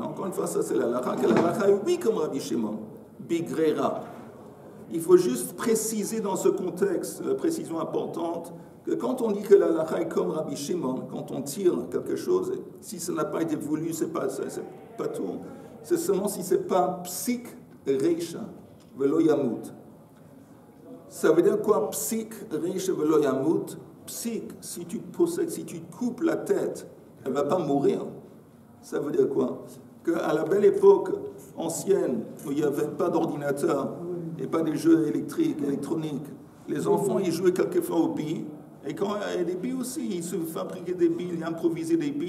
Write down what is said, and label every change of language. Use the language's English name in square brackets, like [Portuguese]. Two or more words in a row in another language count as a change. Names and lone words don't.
[French] Encore une fois, ça, c'est la halakha, que la halakha est oui comme Rabbi Shimon. Bigrera. Il faut juste préciser dans ce contexte, la précision importante, que quand on dit que la halakha est comme Rabbi Shimon, quand on tire quelque chose, si ça n'a pas été voulu, c'est pas tout. C'est seulement si c'est pas [Hebrew] פסיק רישיה ולא ימות. [French] Ça veut dire quoi, [Hebrew] פסיק רישיה ולא ימות? [French] Psik, si tu possèdes, si tu coupes la tête, elle va pas mourir. Ça veut dire quoi? Qu'à la belle époque ancienne, où il n'y avait pas d'ordinateur et pas des jeux électroniques, les enfants ils jouaient quelquefois aux billes. Et quand il y a des billes aussi, ils se fabriquaient des billes, ils improvisaient des billes.